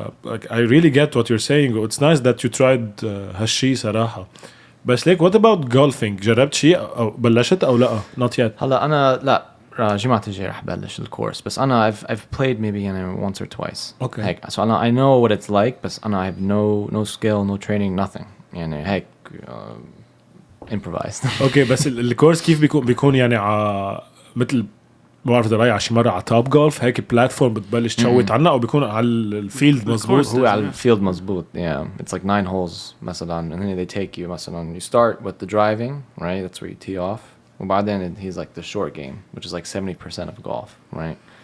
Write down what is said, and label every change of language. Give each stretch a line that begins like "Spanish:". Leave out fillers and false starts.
English: Like I really get what you're saying. It's nice that you tried
Arabic: هالشي صراحة. بس ليك
English: what about golfing?
Arabic: جربت شيء أو بلشت أو لا؟
English: Not yet.
Arabic: هلا أنا لا جمعة الجاي رح بلش الكورس بس أنا
English: I've played maybe once or twice. Okay.
Arabic: هيك
English: so I know what it's like
Arabic: بس أنا
English: I have no skill no training nothing
Arabic: يعني هيك
English: improvised.
Arabic: اوكي بس الكورس كيف بيكون يعني مثل ما بعرف رايح على شي مره على توب جولف هيك بلاتفورم بتبلش تشوت عنها او بيكون على الفيلد مزبوط هو على الفيلد مزبوط
English: yeah it's like 9 holes مثلا and then they take you مثلا you start with the driving right that's where you tee off
Arabic: وبعدين
English: he's like the short game which is like 70% of golf right